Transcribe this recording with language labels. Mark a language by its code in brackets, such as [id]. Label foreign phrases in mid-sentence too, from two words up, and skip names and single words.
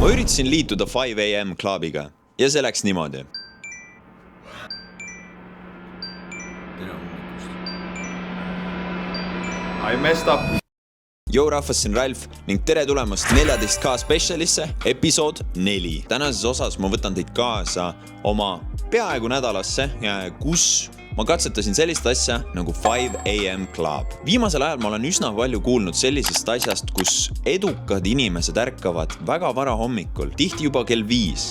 [et] Ma üritasin liituda 5 AM klubiga ja see läks niimoodi. [en] I messed up. [et] Joo rahvas, siin Ralf ning tere tulemast 14K Specialisse, episood 4. Tänases osas ma võtan teid kaasa oma peaaegu nädalasse, kus ma katsetasin sellist asja nagu 5 AM Club. Viimasel ajal ma olen üsna palju kuulnud sellisest asjast, kus edukad inimesed ärkavad väga vara hommikul, tihti juba kell 5.